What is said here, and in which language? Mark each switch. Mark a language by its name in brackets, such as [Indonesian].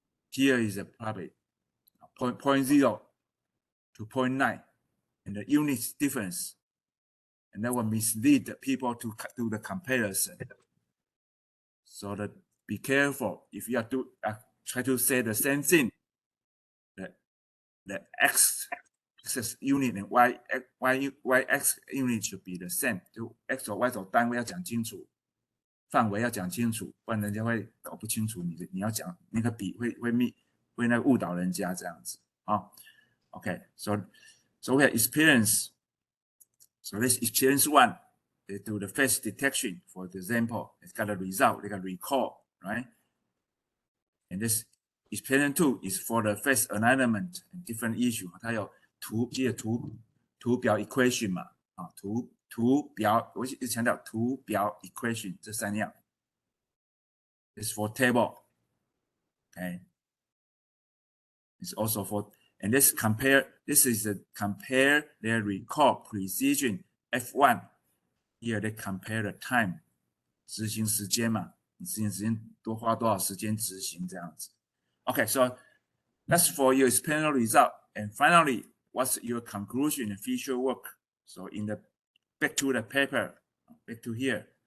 [English] Here is probably 0.0 to 0.9, and the unit difference, and that will mislead people to do the comparison. So that be careful if you have to try to say the same thing. The x-axis unit and y-x unit should be the same. [Chinese] 就 x 和 y 轴单位要讲清楚，范围要讲清楚，不然人家会搞不清楚你要讲那个比会那误导人家这样子啊。 [English] Okay, so we have experience. So this experience one, they do the face detection. For example, it's got a result, they got recall, right? And this experience two is for the face alignment and different issue. [Chinese] 它有图表 equation 嘛，图表，我一直强调图表 equation 这三样。 [English] It's for table, okay? It's also for, and this is the compare their recall precision F1. Here they compare the time, [Chinese] 执行时间嘛，你执行时间多花多少时间执行这样子。 [English] Okay, so that's for your experimental result. And finally, what's your conclusion and future work? So in the back to the paper, back to here.